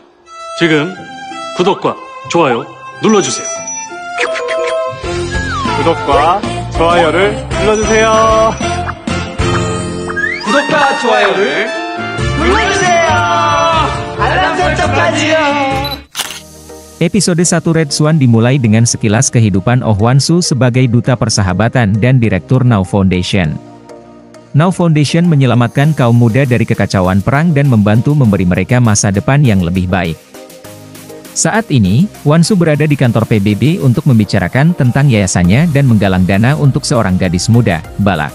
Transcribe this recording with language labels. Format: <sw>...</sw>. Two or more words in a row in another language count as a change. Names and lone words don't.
<ko>지금 구독과 좋아요 눌러주세요. 구독과 좋아요를 눌러주세요. 구독과 좋아요를 눌러주세요. 알람 설정까지요.</ko> <id>Episode 1 Red Swan dimulai dengan sekilas kehidupan Oh Hwan-soo sebagai duta persahabatan dan direktur Now Foundation. Now Foundation menyelamatkan kaum muda dari kekacauan perang dan membantu memberi mereka masa depan yang lebih baik. Saat ini, Hwan-soo berada di kantor PBB untuk membicarakan tentang yayasannya dan menggalang dana untuk seorang gadis muda, Balak.</id>